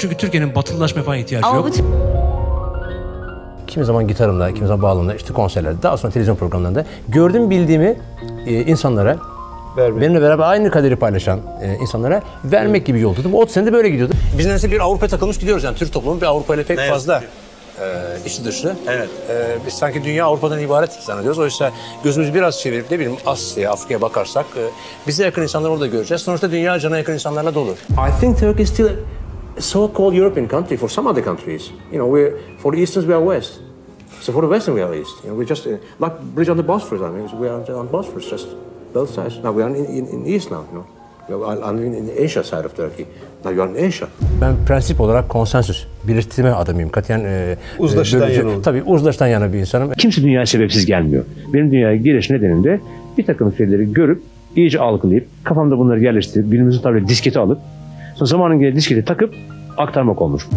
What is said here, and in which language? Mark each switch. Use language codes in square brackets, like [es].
[tr] Çünkü Türkiye'nin batılılaşmaya falan ihtiyacı yok. Kimi zaman gitarımla, kimi zaman bağlamla, işte konserlerde, daha sonra televizyon programlarında gördüğüm bildiğimi insanlara, benimle beraber aynı kaderi paylaşan insanlara vermek gibi yol tuttum. 30 senede böyle gidiyordu. Biz nedense bir Avrupa'ya takılmış gidiyoruz yani. Türk toplumu bir Avrupa ile pek fazla içi dışı. Evet. Biz sanki dünya Avrupa'dan ibaret zannediyoruz. Oysa gözümüzü biraz çevirip ne bileyim Asya, Afrika'ya bakarsak bize yakın insanları orada göreceğiz. Sonuçta dünya cana yakın insanlarla dolu. [en] I think Turkey is still so-called European country for some other countries. You know, for the Easterns we are West. So for the Western we are East. You know, we're just like bridge on the Bosphorus. I mean, we are on Bosphorus, just both sides. Now we are in East now. You know, I'm in the Asia side of Turkey. Now you are in Asia. [tr] Ben prensip olarak konsensüs, birleştirme adamıyım. Katiyen uzlaşıdan yana olur. Tabii uzlaşıdan yana bir insanım. Kimse dünyaya sebepsiz gelmiyor. Benim dünyaya geliş nedeninde bir takım şeyleri görüp, iyice algılayıp, kafamda bunları yerleştirip, bilimimizin tabii disketi alıp, sonra zamanın geldiği disketi takıp aktarmak olmuş.